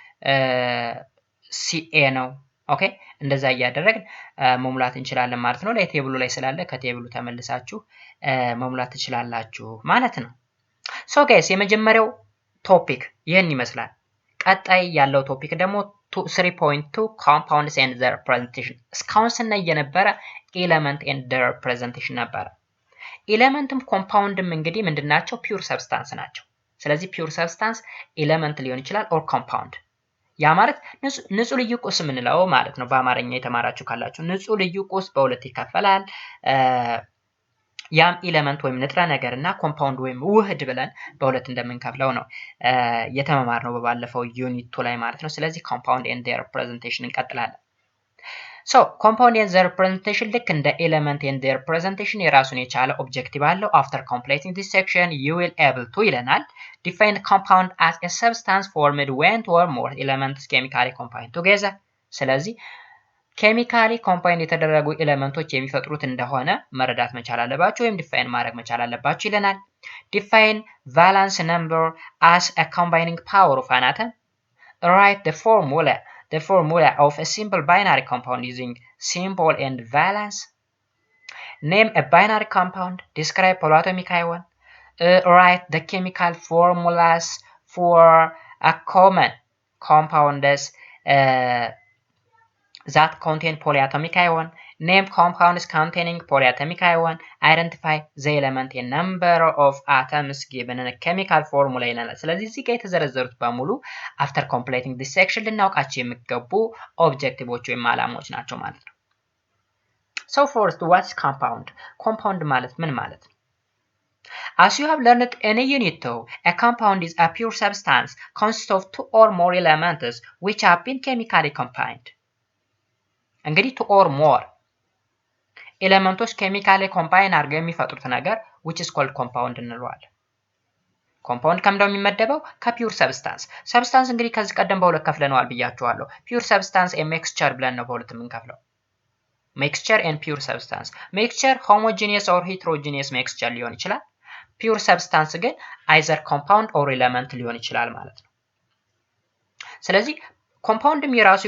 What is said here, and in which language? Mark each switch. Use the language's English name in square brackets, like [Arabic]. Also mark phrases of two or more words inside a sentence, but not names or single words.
[Amharic] ሲኤ ነው። ኦኬ እንደዛ እያደረግን መሙላት እንችላለን ማለት ነው። ላይ ቴብሉ ላይ ስላለ ከቴብሉ ተመልሳችሁ መሙላት ትችላላችሁ ማለት ነው። [English] so guys [Amharic] የመጀመሪያው ቶፒክ ይሄን ይመስላል። ቀጣይ ያለው ቶፒክ ደግሞ 3.2 [English] compounds and their representation። [Amharic] እስካሁን ስናይ የነበረ [English] element and their representation [Amharic] ነበረ። ኤሌመንትም ኮምፓውንድም እንግዲህ ምንድናቸው? [English] pure substance [Amharic] ናቸው። ስለዚህ [English] pure substance element [Amharic] ሊሆን ይችላል [English] or compound። [Amharic] ያ ማለት ንጹህ ልዩ ቁስ የምንለው ማለት ነው። በአማርኛ የተማራችሁ ካላችሁ ንጹህ ልዩ ቁስ በሁለት ይከፈላል። ያም ኤሌመንት ወይም ንጥረ ነገር እና ኮምፓውንድ ወይም ውህድ ብለን በሁለት እንደምንከፍለው ነው የተማማርነው በባለፈው ዩኒት 2 ላይ ማለት ነው። ስለዚህ [English] compound and their representation [Amharic] እንቀጥላለን። [English] so compound and their representation [Amharic] ልክ እንደ [English] element and their representation [Amharic] የራሱን የቻለ ኦብጀክቲቭ አለው። [English] after completing this section you will able to [Amharic] ይለናል [English] define the compound as a substance formed when two or more elements chemically combined together። [Amharic] ስለዚህ [English] chemically combine [Amharic] የተደረጉ ኤሌመንቶች የሚፈጥሩት እንደሆነ መረዳት መቻል አለባችሁ ወይም ዲፋይን ማድረግ መቻል አለባችሁ ይለናል። [English] Define valence number as a combining power of an atom. Write the formula of a simple binary compound using symbol and valence. Name a binary compound. Describe polyatomic ion. Write the chemical formulas for a common compounds that contain polyatomic ion. Name compounds containing polyatomic ion. Identify the element and number of atoms given in a chemical formula [Amharic] ይላል። ስለዚህ እዚህ ጋር የተዘረዘሩት በሙሉ [English] after completing this section [Amharic] ልናውቃቸው የሚገቡ ኦብጀክቲቮች ወይም ዓላማዎች ናቸው ማለት ነው። [English] So first, what is compound? [Amharic] Compound ማለት ምን ማለት ነው? [English] As you have learned in a unit 2, a compound is a pure substance consists of two or more elements which have been chemically combined. [Amharic] እንግዲህ [English] two or more elements chemically combine [Amharic] አድርገው የሚፈጥሩት ነገር [English] which is called compound [Amharic] እንለዋለን። ኮምፓውንድ ከምንድነው የሚመደበው? [English] pure substance። [Amharic] ሰብስታንስ እንግዲህ ከዚህ ቀደም በሁለት ከፍለነዋል ብያችኋለሁ። [English] pure substance mixture [Amharic] ብለን ነው በሁለት የምንከፍለው። [English] mixture and pure substance። mixture homogeneous or heterogeneous mixture [Amharic] ሊሆን ይችላል። [English] pure substance [Amharic] ግን [English] either compound or element [Amharic] ሊሆን ይችላል ማለት ነው። ስለዚህ ኮምፓውንድም የራሱ